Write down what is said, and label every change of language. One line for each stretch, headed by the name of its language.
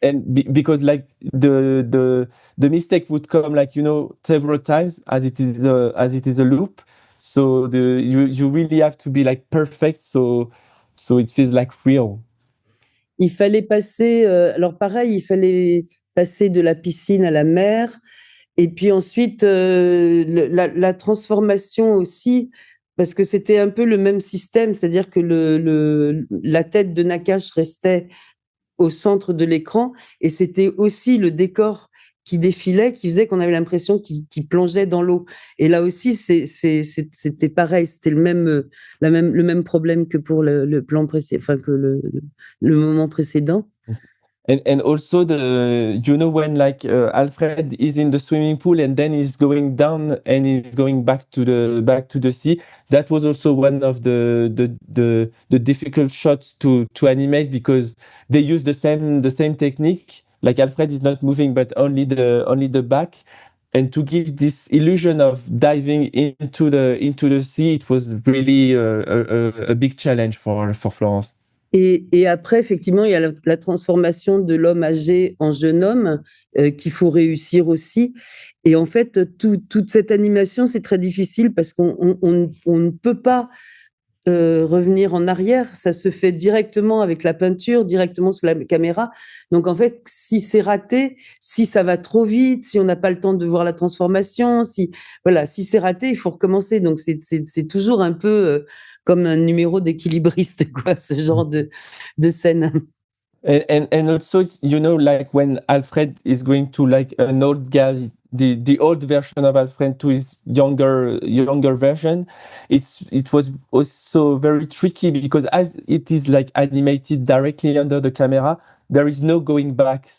English: And because like the mistake would come like several times as it is a loop. So you really have to be like perfect. So it feels like real.
French: Il fallait passer, alors pareil, il fallait passer de la piscine à la mer. Et puis ensuite, la transformation aussi, parce que c'était un peu le même système, c'est-à-dire que la tête de Nakache restait au centre de l'écran, et c'était aussi le décor qui défilait, qui faisait qu'on avait l'impression qu'il plongeait dans l'eau. Et là aussi, c'était pareil, c'était le même problème que pour le plan précédent, enfin que le moment précédent.
English: And also when like Alfred is in the swimming pool and then he's going down and he's going back to the sea. That was also one of the difficult shots to animate because they use the same technique. Like Alfred is not moving but only the back. And to give this illusion of diving into the sea, it was really a big challenge for Florence.
French: Et après, effectivement, il y a la transformation de l'homme âgé en jeune homme qu'il faut réussir aussi. Et en fait, toute cette animation, c'est très difficile parce qu'on ne peut pas revenir en arrière. Ça se fait directement avec la peinture, directement sous la caméra. Donc, en fait, si c'est raté, si ça va trop vite, si on n'a pas le temps de voir la transformation, si c'est raté, il faut recommencer. Donc, c'est toujours un peu comme un numéro d'équilibriste, quoi, ce genre de scène.
English: And also, like when Alfred is going to like an old guy, the old version of Alfred to his younger version, it was also very tricky because as it is like animated directly under the camera, there is no going back.